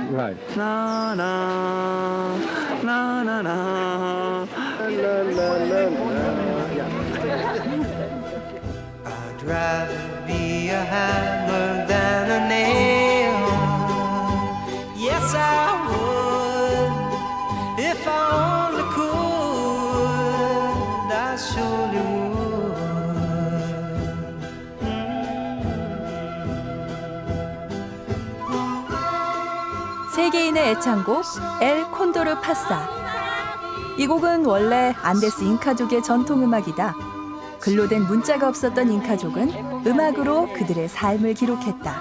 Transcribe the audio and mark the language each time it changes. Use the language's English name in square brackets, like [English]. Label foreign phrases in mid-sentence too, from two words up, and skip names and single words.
[English] Right. Na na na na na la la la la. I'd rather be a hammer than a nail. Yes, I would. If I only could, I surely would. [Korean] 세계인의 애창곡 엘 콘도르 파사. 이 곡은 원래 안데스 잉카족의 전통 음악이다. 글로 된 문자가 없었던 잉카족은 음악으로 그들의 삶을 기록했다.